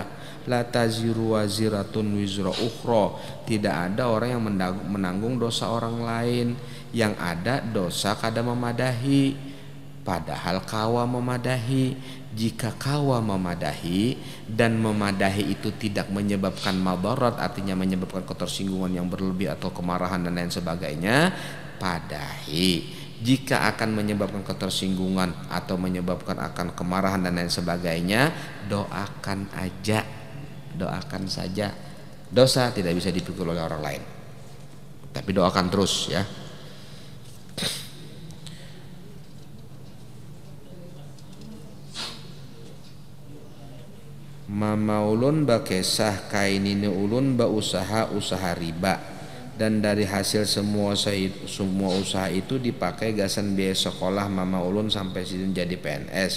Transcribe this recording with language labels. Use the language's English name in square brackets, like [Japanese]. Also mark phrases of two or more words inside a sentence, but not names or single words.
[Arabic] لا تزر وازرة وزر أخرى. [Indonesian] Tidak ada orang yang menanggung dosa orang lain. Yang ada dosa [Banjar] kada memadahi. [Indonesian] Padahal [Banjar] kawa memadahi. [Indonesian] Jika [Banjar] kawa memadahi [Indonesian] dan memadahi itu tidak menyebabkan madarat, artinya menyebabkan ketersinggungan yang berlebih atau kemarahan dan lain sebagainya, padahi. Jika akan menyebabkan ketersinggungan atau menyebabkan akan kemarahan dan lain sebagainya, doakan aja, doakan saja. Dosa tidak bisa dipikul oleh orang lain, tapi doakan terus ya. [Banjar] Mama ulun bakesah kainini ulun ba usaha riba, dan dari hasil semua usaha itu dipakai gasan biaya sekolah mama ulun sampai sidin jadi PNS.